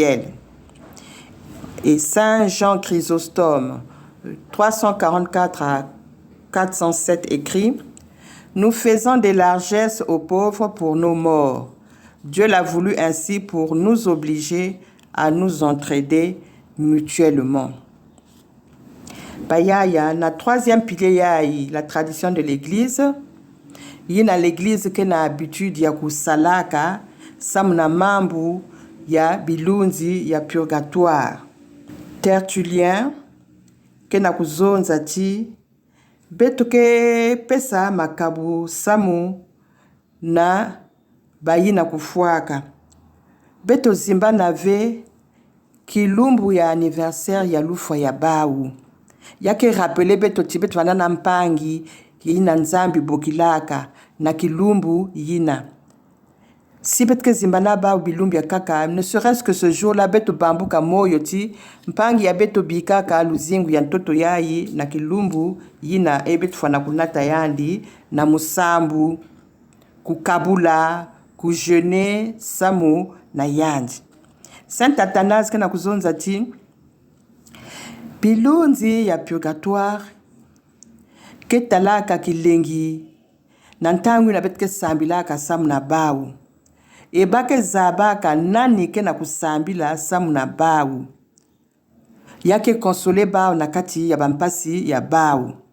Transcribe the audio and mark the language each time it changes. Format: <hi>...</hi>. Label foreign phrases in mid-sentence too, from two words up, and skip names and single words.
<fr>» Et Saint Jean Chrysostome, 344 à 407, écrit « Nous faisons des largesses aux pauvres pour nos morts. Dieu l'a voulu ainsi pour nous obliger à nous entraider mutuellement. » Bayaya, na troisième pilier, la tradition de l'Église. Il y a l'Église qui a l'habitude</fr> <ktu>ya kusalaka, samna mambu, ya bilunzi, ya purgatoire. Tertullien, qui na kuzonza ti, betuke pesa makabu samu na bayi na kufuaka. Beto zimba nave kilumbu ya anniversaire ya lufwa ya bau. Yake rappele beto tibetu wanana mpangi yina nzambi bokilaka na kilumbu yina. Si betke zimbana bau bilumbu ya kaka,</ktu> <fr>ne serait-ce que ce jour-là</fr> <ktu>beto bambuka moyo ti mpangi ya beto bikaka luzingu ya ntoto yayi na kilumbu yina betu fana kunata yandi na musambu kukabula kujene samu na yandi. Saint Athanase kana kuzonza ti bilunzi ya purgatoire ketalaka kilengi na ntangu na betke sambilaka samu na bau ebake zabaka nani ke na kusambila samu na bau yake konsole bau na kati ya bampasi ya bau.</ktu>